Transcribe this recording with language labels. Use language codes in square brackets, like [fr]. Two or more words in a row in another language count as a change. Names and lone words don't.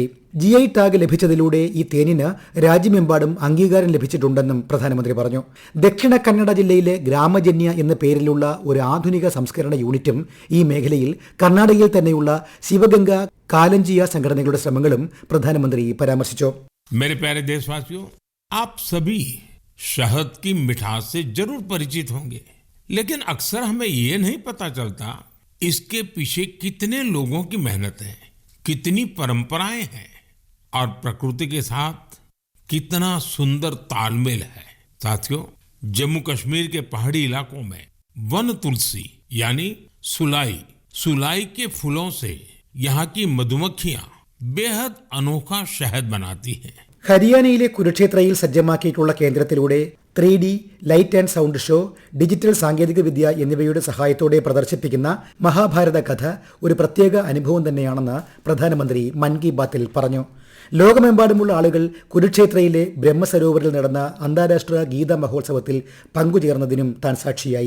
[ml] GI ടാഗ് ലഭിച്ചതിലൂടെ ഈ തേനിന് രാജ്യമെമ്പാടും അംഗീകാരം ലഭിച്ചിട്ടുണ്ടെന്നും പ്രധാനമന്ത്രി പറഞ്ഞു. ദക്ഷിണ കന്നഡ ജില്ലയിലെ ഗ്രാമജന്യ എന്ന പേരിലുള്ള ഒരു ആധുനിക സംസ്കരണ യൂണിറ്റും ഈ മേഖലയിൽ കർണാടകയിൽ തന്നെയുള്ള ശിവഗംഗ കാലഞ്ചിയ സംഘടനകളുടെ ശ്രമങ്ങളും പ്രധാനമന്ത്രി പരാമർശിച്ചു. [hi] मेरे प्यारे देशवासियों, आप सभी शहद की मिठास से जरूर परिचित होंगे, लेकिन अक्सर हमें ये नहीं पता चलता इसके पीछे कितने लोगों की मेहनत है, कितनी परंपराएं हैं और प्रकृति के साथ कितना सुंदर तालमेल है. साथियों, जम्मू कश्मीर के पहाड़ी इलाकों में वन तुलसी यानी सुलाई के फूलों से यहाँ की मधुमक्खियां बेहद अनोखा शहद बनाती हैं. [ml] ഹരിയാനയിലെ കുരുക്ഷേത്രയിൽ സജ്ജമാക്കിയിട്ടുള്ള കേന്ദ്രത്തിലൂടെ 3D [en] light and sound show, [ml] ഡിജിറ്റൽ സാങ്കേതിക വിദ്യ എന്നിവയുടെ സഹായത്തോടെ പ്രദർശിപ്പിക്കുന്ന മഹാഭാരത കഥ ഒരു പ്രത്യേക അനുഭവം തന്നെയാണെന്ന് പ്രധാനമന്ത്രി മൻ കി ബാത്തിൽ പറഞ്ഞു. ലോകമെമ്പാടുമുള്ള ആളുകൾ കുരുക്ഷേത്രയിലെ ബ്രഹ്മസരോവറിൽ നടന്ന അന്താരാഷ്ട്ര ഗീത മഹോത്സവത്തിൽ പങ്കുചേർന്നതിനും താൻ സാക്ഷിയായി.